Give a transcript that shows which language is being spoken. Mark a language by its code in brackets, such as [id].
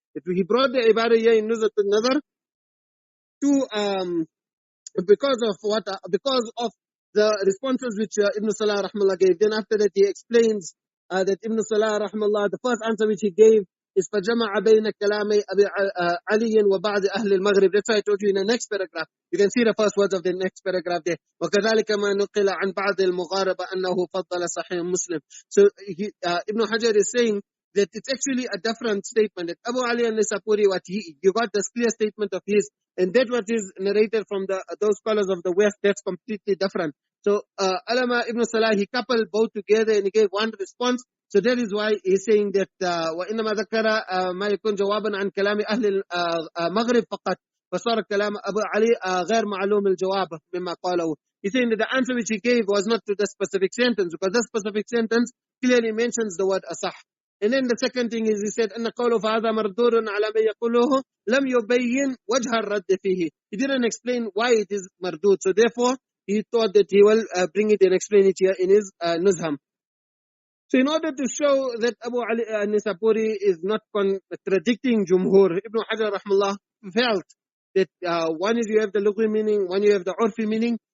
[en] That he brought the Ibarah here in Nuzha an-Naḍar to because of the responses which Ibn Salah rahmallah gave. Then after that he explains that Ibn Salah rahmallah, the first answer which he gave, [ar] is فَجَمَعَ بَيْنَ كَلَامِ أَبِي عَلِيٍّ وَبَعْضِ أَهْلِ الْمَغْرِبِ. [en] That's why I told you in the next paragraph. You can see the first words of the next paragraph there. [ar] وَكَذَلِكَ مَا نُقِلَ عَنْ بَعْضِ الْمُغَارِبَ أَنَّهُ فَضَّلَ Ṣahīh Muslim. [en] So Ibn Hajar is saying that it's actually a different statement. That Abu Ali an-Nisapuri, you got this clear statement of his, and that what is narrated from those scholars of the West, that's completely different. So Alama Ibn Salah, he coupled both together and he gave one response. So that is why he's saying that [ar] وَإِنَّمَا ذَكَرَ مَا يكون جوابا عن كلام أهل المغرب فقط فصار كلام أبو علي غير معلوم الجواب مما قاله. [en] He's saying that the answer which he gave was not to the specific sentence, because the specific sentence clearly mentions the word asah. And then the second thing is, he said, [ar] أن قوله فهذا مردود على ما يقوله لم يبين وجه الرد فيه. [en] He didn't explain why it is mardud. So therefore, he thought that he will bring it and explain it here in his Nuzha. So in order to show that Abu Ali an-Nisapuri is not contradicting Jumhur, Ibn Hajar rahmallah felt that one is you have the lugwi meaning, one you have the urfi meaning.